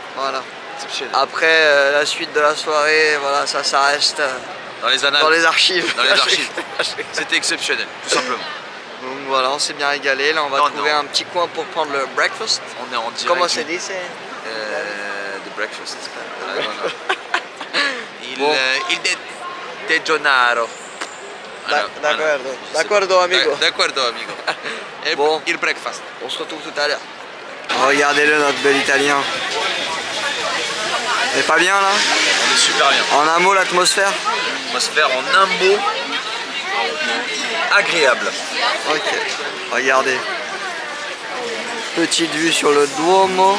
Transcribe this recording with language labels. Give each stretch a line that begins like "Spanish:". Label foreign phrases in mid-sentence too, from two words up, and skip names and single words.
French: Voilà. Après la suite de la soirée, voilà, ça reste Dans les annales. dans les archives. Dans les archives. C'était exceptionnel, tout simplement. Donc voilà, on s'est bien régalé. Là, on va trouver un petit coin pour prendre le breakfast. On est en direct. Comment c'est dit,
English: The breakfast.
French: Bon. Il dejonaro.
Italian: D'accordo, amigo. D'accordo,
Spanish: amigo. Et
French: Bon.
Italian: Il breakfast.
French: On se retrouve tout à l'heure. Regardez-le, notre bel italien. C'est pas bien là? On est super bien. En un mot, l'atmosphère? Atmosphère en un mot. Agréable. Ok. Regardez. Petite vue sur le Duomo.